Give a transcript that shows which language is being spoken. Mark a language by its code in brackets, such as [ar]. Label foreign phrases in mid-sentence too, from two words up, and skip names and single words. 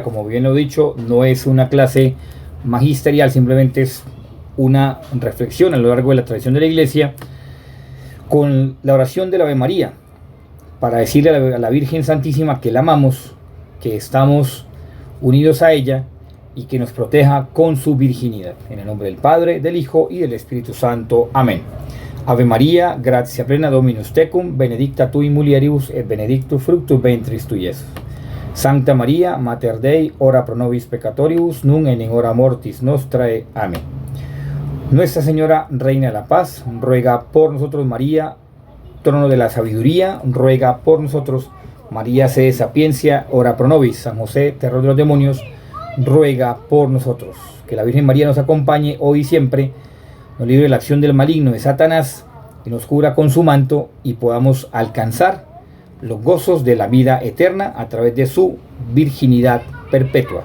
[es] Como bien lo he dicho, no es una clase magisterial, simplemente es una reflexión a lo largo de la tradición de la Iglesia con la oración de la Ave María, para decirle a la Virgen Santísima que la amamos, que estamos unidos a ella y que nos proteja con su virginidad. En el nombre del Padre, del Hijo y del Espíritu Santo. Amén. [la] Ave María, gratia plena Dominus tecum, benedicta tu in mulieribus et benedictus fructus ventris tui, Iesus. Sancta María, Mater Dei, ora pro nobis peccatoribus, nun et in hora mortis nostrae. [es] Amén. Nuestra Señora, Reina de la Paz, ruega por nosotros. María, trono de la sabiduría, ruega por nosotros. María, sede de sapiencia, [la] ora pro nobis. [es] San José, terror de los demonios, ruega por nosotros. Que la Virgen María nos acompañe hoy y siempre, nos libre de la acción del maligno, de Satanás, y nos cubra con su manto y podamos alcanzar los gozos de la vida eterna a través de su virginidad perpetua.